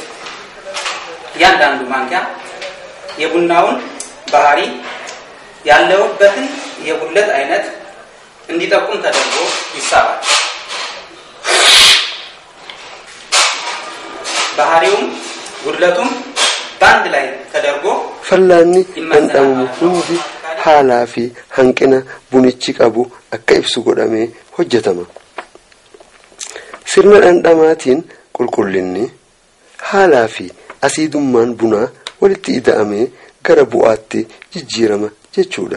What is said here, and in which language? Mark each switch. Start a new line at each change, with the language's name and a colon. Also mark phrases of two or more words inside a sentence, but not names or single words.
Amharic: ያንዳንዱ ማንኪያ የቡናውን ባህሪ ያለውበትን የጉድለት አይነት እንዲጠቁም ተደርጎ ይሳባል። ባህሪውም ጉድለቱም ባንድ ላይ ተደርጎ ፈላኒ
Oromo: dhandhamamu hundi haalaa fi hanqina bunichi qabu akka ibsu godhamee hojjetama. Sirna dhandhamaatiin qulqullinni haalaa fi asiidummaan bunaa walitti ida'amee gara bu'aatti jijjiirama jechuudha.